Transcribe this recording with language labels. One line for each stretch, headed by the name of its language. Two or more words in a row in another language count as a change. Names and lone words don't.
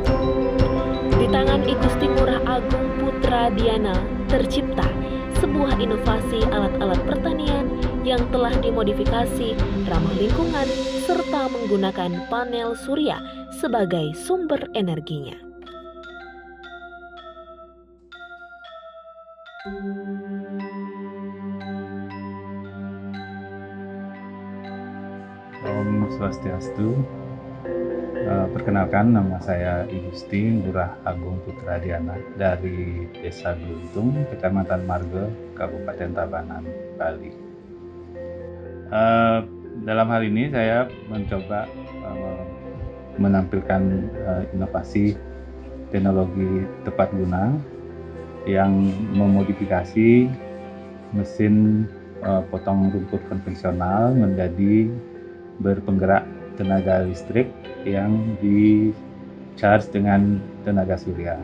Indonesian: Di tangan I Gusti Ngurah Agung Putra Diana tercipta sebuah inovasi alat-alat pertanian yang telah dimodifikasi ramah lingkungan serta menggunakan panel surya sebagai sumber energinya.
Balinese: Om Swastiastu.
Indonesian: Perkenalkan, nama saya I Gusti Ngurah Agung Putra Diana dari Desa Geluntung, Kecamatan Marga, Kabupaten Tabanan, Bali. Dalam hal ini saya mencoba menampilkan inovasi teknologi tepat guna yang memodifikasi mesin potong rumput konvensional menjadi berpenggerak tenaga listrik yang di-charge dengan tenaga surya.